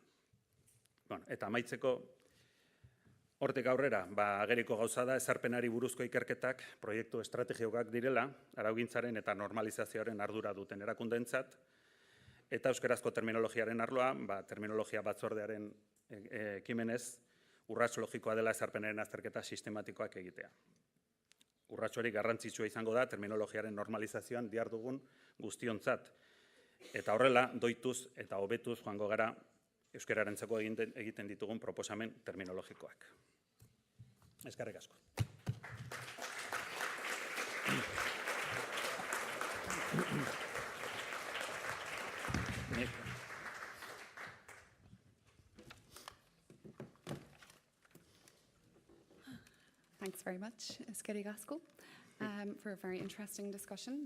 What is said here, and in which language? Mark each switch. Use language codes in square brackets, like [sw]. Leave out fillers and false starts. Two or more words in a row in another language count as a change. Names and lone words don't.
[eu] Eta amaitzeko, hortik aurrera, ageriko gauza da, ezarpenari buruzko ikerketak proiektu estrategikoak direla, araugintzaren eta normalizazioaren ardura duten erakundeentzat, eta euskarazko terminologiaren arloa, terminologia batzordearen ekimenez, urrats logikoa dela ezarpenaren azterketa sistematikoak egitea. urratxorik garrantzitsua izango da terminologiaren normalizazioan dihardugun guztiontzat. Eta horrela, doituz eta hobetuz joango gara euskararentzako egiten ditugun proposamen terminologikoak. Eskerrik asko. [en] Thanks very much, [eu] Eskerrik asko, [en] for a very interesting discussion.